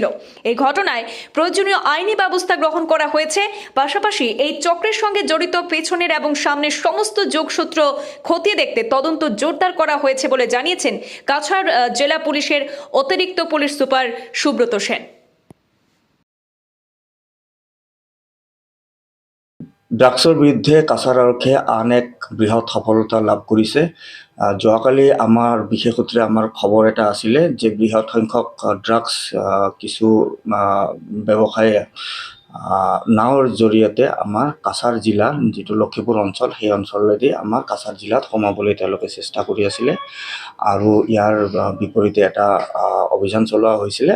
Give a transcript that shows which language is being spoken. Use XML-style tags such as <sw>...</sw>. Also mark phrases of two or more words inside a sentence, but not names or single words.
<bn>এই ঘটনায় প্রয়োজনীয় আইনি ব্যবস্থা গ্রহণ করা হয়েছে। পাশাপাশি এই চক্রের সঙ্গে জড়িত পেছনের এবং সামনের সমস্ত যোগসূত্র খতিয়ে দেখতে তদন্ত জোরদার করা হয়েছে বলে জানিয়েছেন কাছাড় জেলা পুলিশের অতিরিক্ত পুলিশ সুপার সুব্রত সেন।</bn> <as>ড্ৰাগছৰ বিৰুদ্ধে কাছাৰ আৰক্ষীয়ে আন এক বৃহৎ সফলতা লাভ কৰিছে। যোৱাকালি আমাৰ বিশেষ সূত্ৰে আমাৰ খবৰ এটা আছিলে যে বৃহৎ সংখ্যক ড্ৰাগছ কিছু ব্যৱসায়ী নাওৰ জৰিয়তে আমাৰ কাছাৰ জিলাৰ যিটো লক্ষীপুৰ অঞ্চল, সেই অঞ্চলেদি আমাৰ কাছাৰ জিলাত সোমাবলৈ তেওঁলোকে চেষ্টা কৰি আছিলে আৰু ইয়াৰ বিপৰীতে এটা অভিযান চলোৱা হৈছিলে।</as>